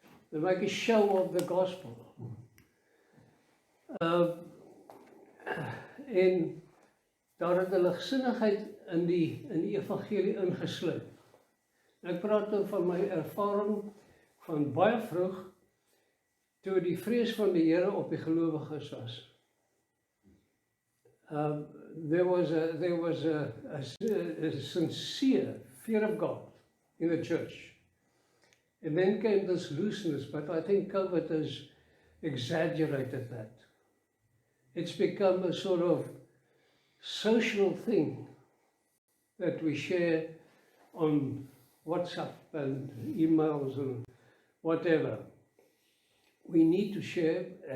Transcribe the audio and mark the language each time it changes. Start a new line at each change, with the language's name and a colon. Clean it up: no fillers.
English: They make a show of the gospel.
Afrikaans: En daar het 'n ligsinnigheid in die evangelie ingesluit. Ek praat nou van my ervaring van baie vroeg, toe die vrees van die Here op die gelowiges was.
English: There was a sincere fear of God in the church. And then came this looseness, but I think COVID has exaggerated that. It's become a sort of social thing that we share on WhatsApp and emails and whatever. We need to share.